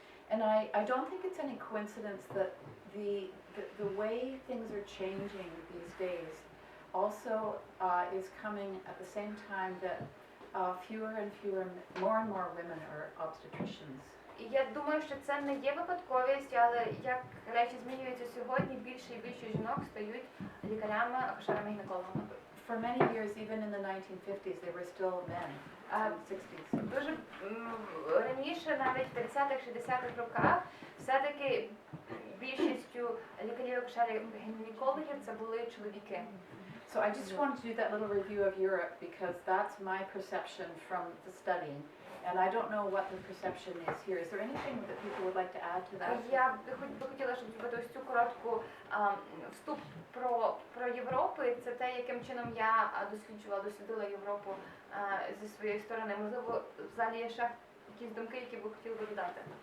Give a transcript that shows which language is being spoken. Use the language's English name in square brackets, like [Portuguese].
[English] And I don't think it's any coincidence that the way things are changing these days also is coming at the same time that fewer and fewer, more and more women are obstetricians. [Ukrainian] І я думаю, що це не є випадковість, але як речі змінюються сьогодні, більше і більше жінок стають лікарями, акушерами, гінекологами. [English] For many years, even in the 1950s, they were still men. 60s. [Ukrainian] Дуже раніше, навіть в 30-х, 60-х роках, все-таки більшістю лікарів, акушерів, гінекологів це були чоловіки. [English] So I just wanted to do that little review of Europe because that's my perception from the studying. And I don't know what the perception is here. Is there anything that people would like to add to that? [Ukrainian] Я би хотіла, щоб зробити ось цю коротку вступ про Європу. І це те, яким чином я дослідила Європу зі своєї сторони. Можливо, в залі є ще якісь думки, які ви хотіли би додати?